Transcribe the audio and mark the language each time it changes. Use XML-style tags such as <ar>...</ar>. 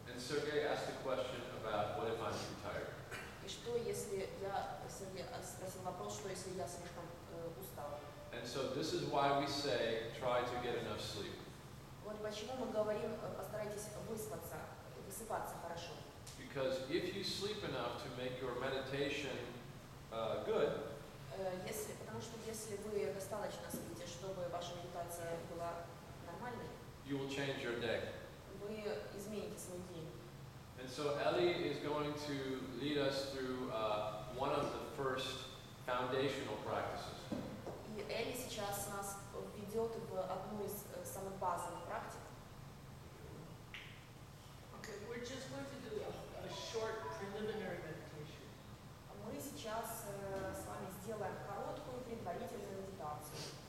<en>And Sergey asked a question about what if I'm too tired?</en> <ru>И что, если Сергей спросил вопрос, что если я слишком устал?</ru> <en>And so this is why we say try to get enough sleep.</en> <ru>Вот почему мы говорим, постарайтесь высыпаться хорошо.</ru> <en>Because if you sleep enough to make your meditation good,</en> <ru>Потому что если вы достаточно спите, чтобы ваша медитация была нормальной,</ru> <en>you will change your day.</en> <ru>вы измените свой день.</ru> <en>And so Ellie is going to lead us through one of the first foundational practices.</en> <ru>И Элли сейчас нас введет в одну из самых базовых практик.</ru> <en>Okay, we're just going to do a short preliminary meditation.</en> <ru>Мы сейчас с вами сделаем короткую предварительную медитацию.</ru>